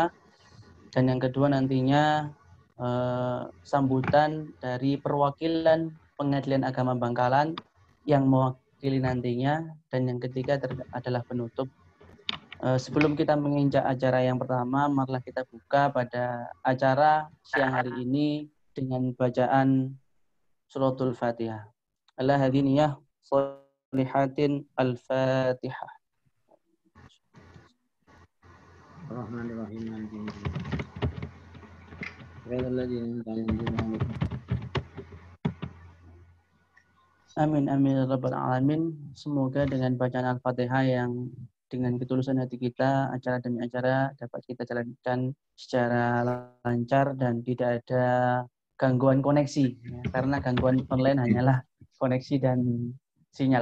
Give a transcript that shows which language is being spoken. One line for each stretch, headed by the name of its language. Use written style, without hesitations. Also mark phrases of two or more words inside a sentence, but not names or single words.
Indonesian: Dan yang kedua nantinya sambutan dari perwakilan Pengadilan Agama Bangkalan yang mewakili nantinya. Dan yang ketiga adalah penutup. Sebelum kita menginjak acara yang pertama, marilah kita buka pada acara siang hari ini dengan bacaan Suratul Fatihah.
Arabic: على هذه النية الصالحة الفاتحة. آمين آمين يا رب العالمين.
Indonesian: Semoga dengan bacaan Al-Fatihah yang dengan ketulusan hati kita, acara demi acara dapat kita jalankan secara lancar dan tidak ada gangguan koneksi, ya, karena gangguan online hanyalah koneksi dan sinyal.